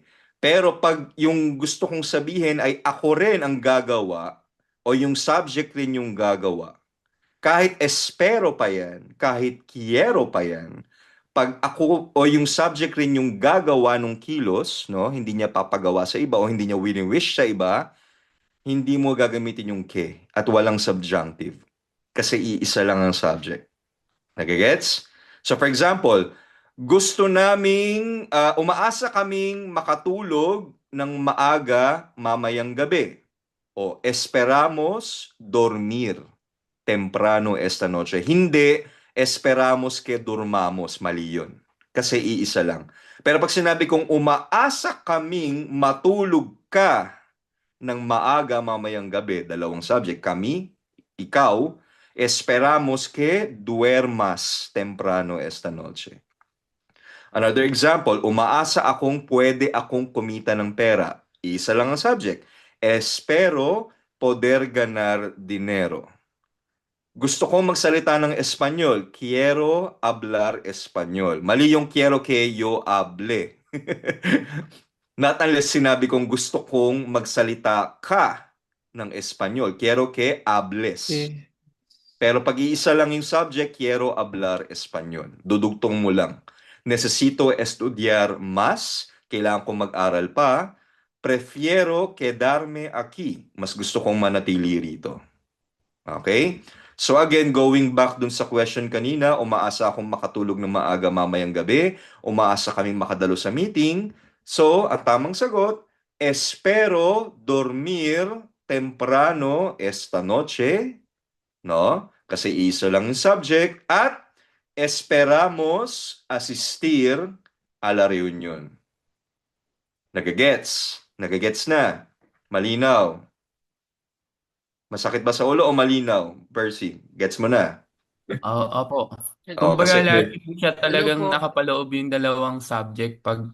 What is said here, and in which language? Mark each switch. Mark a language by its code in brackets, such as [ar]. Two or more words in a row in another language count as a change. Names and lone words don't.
[tl] Pero pag yung gusto kong sabihin ay ako rin ang gagawa o yung subject rin yung gagawa, Kahit espero pa yan, kahit quiero pa yan, pag ako o yung subject rin yung gagawa ng kilos, no, hindi niya papagawa sa iba o hindi niya wini-wish sa iba, hindi mo gagamitin yung ke at walang subjunctive. Kasi iisa lang ang subject. Nagigets? So for example, gusto naming, umaasa kaming makatulog ng maaga mamayang gabi. [es] O esperamos dormir temprano esta noche. Hindi, esperamos que durmamos. [tl] Mali yun. Kasi iisa lang. Pero pag sinabi kong umaasa kaming matulog ka ng maaga mamayang gabi, dalawang subject, kami, ikaw, [es] esperamos que duermas temprano esta noche. [en] Another example, [tl] umaasa akong pwede akong kumita ng pera. Isa lang ang subject. [es] Espero poder ganar dinero. [tl] Gusto kong magsalita ng Espanyol. [es] Quiero hablar Espanyol. [tl] Mali yung [es] quiero que yo hable. [en] Not unless [tl] sinabi kong gusto kong magsalita ka ng Espanyol. [es] Quiero que hables. [tl] Pero pag iisa lang yung subject, [es] quiero hablar Espanyol. [tl] Dudugtong mo lang. [es] Necesito estudiar más. [tl] Kailangan kong mag-aral pa. [es] Prefiero quedarme aquí. [tl] Mas gusto kong manatili rito. Okay? [en] So again, going back [tl] dun sa question kanina, umaasa akong makatulog ng maaga mamayang gabi, umaasa kaming makadalo sa meeting. So, ang tamang sagot, [es] espero dormir temprano esta noche, no? [tl] Kasi isa lang yung subject, at [es] esperamos asistir a la reunion. [tl] Nagagets? Nagagets na? Malinaw? Masakit ba sa ulo o malinaw? Percy, gets mo na? Opo. Oo, Kumbaga kasi lagi po siya talagang Hello po. nakapaloob yung dalawang subject pag